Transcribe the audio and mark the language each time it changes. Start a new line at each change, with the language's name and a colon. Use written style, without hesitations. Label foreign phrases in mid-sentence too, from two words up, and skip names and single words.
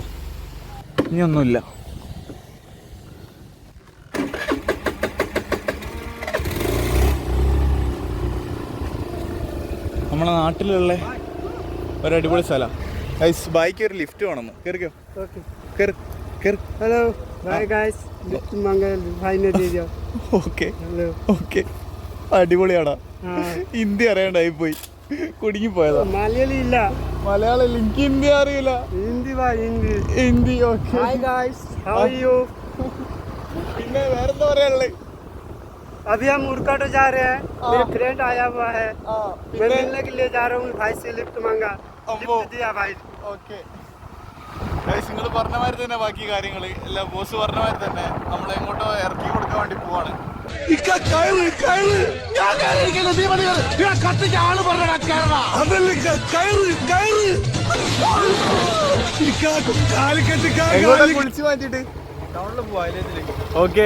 Malayalam: ഇനിയൊന്നുമില്ല. നമ്മളെ നാട്ടിലുള്ള ഒരു അടിപൊളി സ്ഥലമാണ് ഗൈസ്. ബൈക്ക് ഒരു ലിഫ്റ്റ് വേണമെന്ന്. കയറിക്കോ, കയറി കയറി.
English: Hello bye guys,
Hindi: लिफ्ट मांगे भाई ने दे दिया.
Malayalam: ഓക്കെ
Hindi: हेलो.
Malayalam: ഓക്കെ, അടിപൊളിയാടാ. ഹിന്ദി അറിയാണ്ടായി പോയി, കുടുങ്ങി പോയതാ. മലയാളി ഇല്ല, മലയാളം എനിക്ക് ഹിന്ദി അറിയില്ല.
Hindi: हिंदी भाई हिंदी.
Malayalam: ഹിന്ദി ഓക്കെ.
English: Hi guys, How are you?
Malayalam: പിന്നെ വേറെന്താ പറയാനുള്ളത്?
Hindi: अभी हम उरकाटो जा रहे हैं. मेरे फ्रेंड आया हुआ है, मैं मिलने के लिए जा रहा हूँ. भाई से लिफ्ट मांगा, लिफ्ट दिया भाई.
Malayalam: ഓക്കെ ഗൈസ്, നിങ്ങൾ പറഞ്ഞ മാതിരി തന്നെ ബാക്കി കാര്യങ്ങൾ എല്ലാം ബോസ് പറഞ്ഞ മാതിരി തന്നെ നമ്മൾ എങ്ങോട്ടോ ഇറക്കി കൊടുക്കാൻ വേണ്ടി പോവാണ്. കുളിച്ചു മാറ്റിട്ട് ഓക്കെ.